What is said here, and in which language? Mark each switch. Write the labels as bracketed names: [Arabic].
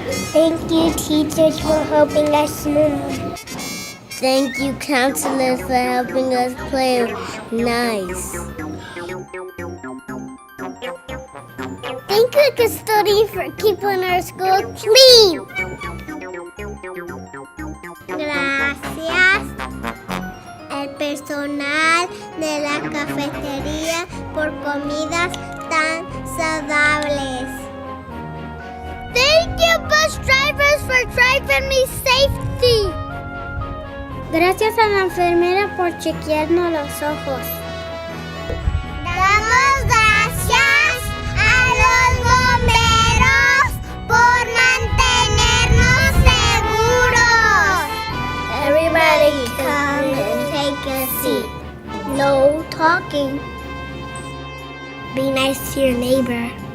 [English] Thank you, teachers, for helping us learn. Thank you, counselors, for helping us play nice. Thank you, custodian, for keeping our school clean. [Spanish] Gracias, el personal de la cafetería, por comidas tan saludables. [English] Thank you, bus drivers, for driving me safety. [Spanish] Gracias a la enfermera por chequearnos los ojos. Damos gracias a los bomberos por mantenernos seguros. [English] Everybody come and take a seat. No talking. Be nice to your neighbor.